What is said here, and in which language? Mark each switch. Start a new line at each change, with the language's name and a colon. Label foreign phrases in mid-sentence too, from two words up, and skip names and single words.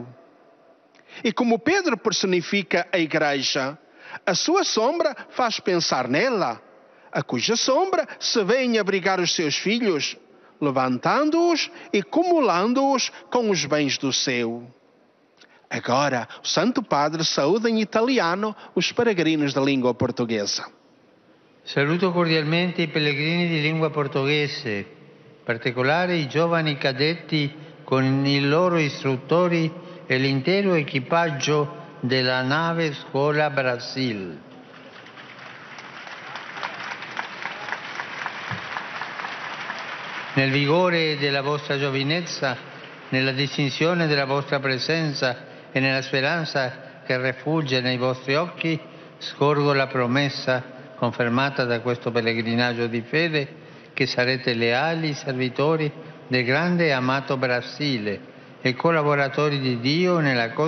Portuguese: E como Pedro personifica a Igreja, a sua sombra faz pensar nela, a cuja sombra se vê em abrigar os seus filhos, levantando-os e cumulando-os com os bens do céu. Agora, o Santo Padre saúda em italiano os peregrinos da língua portuguesa.
Italian: Saluto cordialmente i pellegrini di lingua portoghese, in particolare i giovani cadetti con i loro istruttori e l'intero equipaggio della nave Scuola Brasil. Nel vigore della vostra giovinezza, nella distinzione della vostra presenza e nella speranza che refugge nei vostri occhi, scorgo la promessa confermata da questo pellegrinaggio di fede che sarete leali servitori del grande e amato Brasile e collaboratori di Dio nella